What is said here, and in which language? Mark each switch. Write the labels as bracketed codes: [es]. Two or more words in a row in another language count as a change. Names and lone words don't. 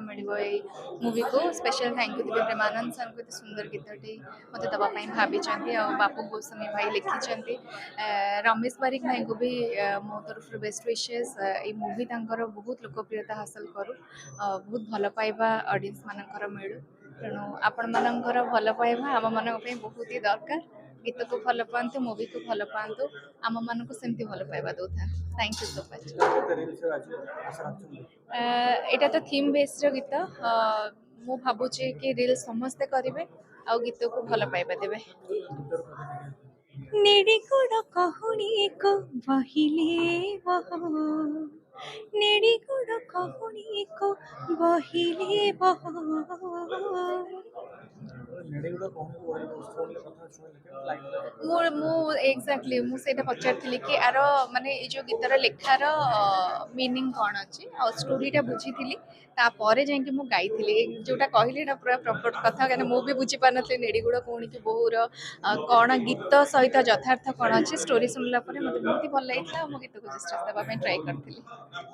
[or] ମିଳିବ ଏଇ ମୁଭିକୁ [en] special thank you [or] ଦେବି ପ୍ରେମାନନ୍ଦ ସାର୍ଙ୍କୁ ଏତେ ସୁନ୍ଦର ଗୀତଟି ମୋତେ ଦେବା ପାଇଁ ଭାବିଛନ୍ତି ଆଉ ବାପୁ ଗୋସ୍ୱାମୀ ଭାଇ ଲେଖିଛନ୍ତି ରମେଶ ବାରିକ ଭାଇଙ୍କୁ ବି ମୋ ତରଫରୁ [en] best wishes [or] ଏଇ ମୁଭି ତାଙ୍କର ବହୁତ ଲୋକପ୍ରିୟତା ହାସଲ କରୁ ବହୁତ ଭଲ ପାଇବା ଅଡ଼ିଏନ୍ସ ମାନଙ୍କର ମିଳୁ ତେଣୁ ଆପଣମାନଙ୍କର ଭଲ ପାଇବା ଆମମାନଙ୍କ ପାଇଁ ବହୁତ ହି ଦରକାର ଗୀତକୁ ଭଲ ପାଆନ୍ତୁ ମୁଭିକୁ ଭଲ ପାଆନ୍ତୁ ଆମମାନଙ୍କୁ ସେମିତି ଭଲ ପାଇବା ଦେଉଥାନ୍ତୁ [en] thank you so much. [or] ଏଇଟା ତ [en] theme basedର [or] ଗୀତ ମୁଁ ଭାବୁଛି କି ରିଲ୍ ସମସ୍ତେ କରିବେ ଆଉ ଗୀତକୁ ଭଲ ପାଇବା ଦେବେ। ନିଡ଼ିଗୁଡ଼ କହୁନି କୋ ବହିଲେ ବହୋ ନିଡ଼ିଗୁଡ଼ କହୁନି କୋ ବହିଲେ ବହୋ ନେଡ଼ିଗୁଡ଼ା କହୁନି ଫୋନ୍ରେ କଥା ଶୁଣିଲେ କେମିତି ଲାଗିଲା? ମୁଁ ଏକ୍ଜାକ୍ଟଲି ମୁଁ ସେଇଟା ପଚାରିଥିଲି କି ଆର ମାନେ ଏଇ ଯୋଉ ଗୀତର ଲେଖାର ମିନିଂ କ'ଣ ଅଛି ଆଉ ଷ୍ଟୋରିଟା ବୁଝିଥିଲି ତାପରେ ଯାଇକି ମୁଁ ଗାଇଥିଲି ଯୋଉଟା କହିଲି ଏଇଟା ପୁରା ପ୍ରପର କଥା କାହିଁକିନା ମୁଁ ବି ବୁଝିପାରୁନଥିଲି ନେଡ଼ିଗୁଡ଼ କହୁଣିକି ବୋହୁର କ'ଣ ଗୀତ ସହିତ ଯଥାର୍ଥ କ'ଣ ଅଛି ଷ୍ଟୋରି ଶୁଣିଲା ପରେ ମୋତେ ବହୁତ ଭଲ ଲାଗିଥିଲା ଆଉ ମୁଁ ଗୀତକୁ ଜଷ୍ଟିସ୍ ଦେବା ପାଇଁ ଟ୍ରାଏ କରିଥିଲି।